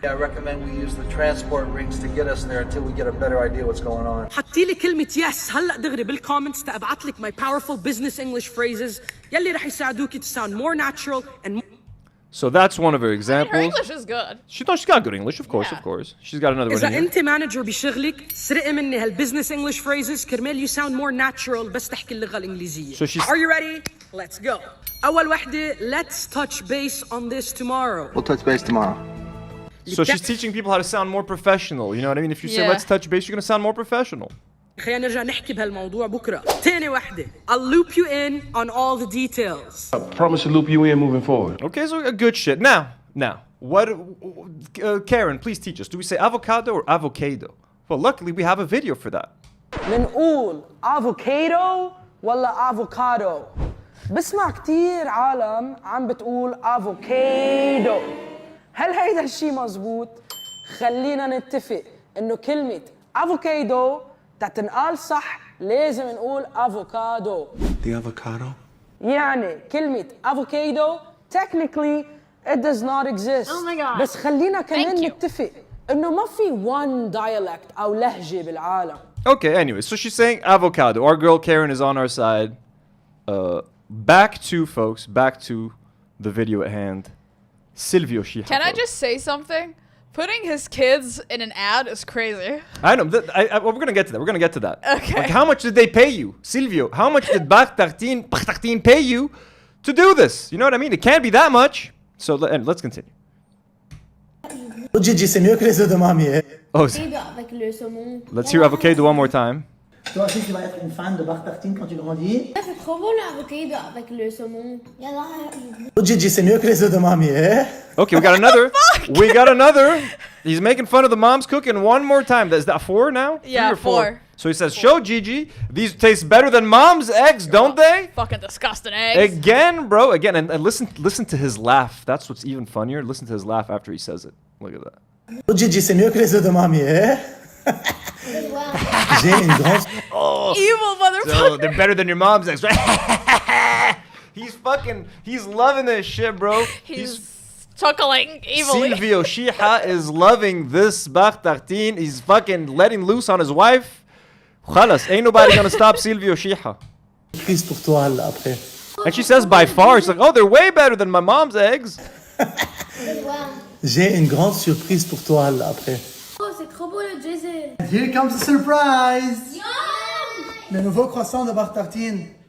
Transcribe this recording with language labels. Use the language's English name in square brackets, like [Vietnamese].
[English] I recommend we use the transport rings to get us there until we get a better idea what's going on. [Arabic] حطي لي كلمة yes هلا دغري بالكومنتس تبعت لك [English] my powerful business English phrases [Arabic] يلي رح يساعدوكي [English] to sound more natural and. So that's one of her examples. Her English is good. She's got good English, of course, of course. She's got another one [Arabic] إذا [English] here. [Arabic] أنت manager بشغلك سرقي مني هالbusiness English phrases كرمال [English] you sound more natural [Arabic] بس تحكي اللغة الإنجليزية. [English] So she's. Are you ready? Let's go. [Arabic] أول وحدة, [English] let's touch base on this tomorrow. We'll touch base tomorrow. So she's teaching people how to sound more professional. You know what I mean? If you say let's touch base, you're gonna sound more professional. [Arabic] خلينا نرجع نحكي بهالموضوع بكرة. تاني وحدة, [English] I'll loop you in on all the details. I promise to loop you in moving forward. Okay, so good shit. Now, what? Karen, please teach us. Do we say avocado or avocado? Well, luckily we have a video for that. [Arabic] منقول avocado ولا avocado. بسمع كتير عالم عم بتقول افوكادو. هل هيدا الشي مزبوط؟ خلينا نتفق انه كلمة افوكادو تتنقال صح لازم نقول افوكادو. [English] The avocado? [Arabic] يعني كلمة افوكادو [English] technically it does not exist. Oh my God. [Arabic] بس خلينا كمان نتفق انه ما في [English] one dialect [Arabic] او لهجة بالعالم. [English] Okay, anyway, so she's saying avocado. Our girl Karen is on our side. Back to the video at hand. Silvio Chiha. Can I just say something? Putting his kids in an ad is crazy. I know. We're gonna get to that. Okay. Like, how much did they pay you, Silvio? How much did Tartine pay you to do this? You know what I mean? It can't be that much. So let's continue. [French] Gigi, c'est mieux que les œufs de mamie. Oh, avec le saumon. [English] Let's hear avocado one more time. [French] Toi aussi, tu vas être une fan de bar tartine quand tu grandis. C'est trop bon l'avocado avec le saumon. Gigi, c'est mieux que les œufs de mamie. [English] Okay, we got another. We got another. He's making fun of the mom's cooking one more time. Is that 4 now? Yeah, 3 or 4. 4. So he says, show Gigi, these taste better than mom's eggs, don't they? Fucking disgusting eggs. Again, bro. Again, and listen to his laugh. That's what's even funnier. Listen to his laugh after he says it. Look at that. [French] Gigi, c'est mieux que les œufs de mamie. J'ai une grande. Oh, [English] evil motherfucker. So they're better than your mom's eggs, right? He's loving this shit, bro. He's chuckling evilly. Silvio Chiha is loving this bar tartine. He's fucking letting loose on his wife. Khalas, ain't nobody gonna stop Silvio Chiha. And she says by far, she's like, oh, they're way better than my mom's eggs. [French] J'ai une grande surprise pour toi là après. Oh, c'est trop beau le drizzle. [English] Here comes the surprise. Yum! [French] Le nouveau croissant de bar tartine.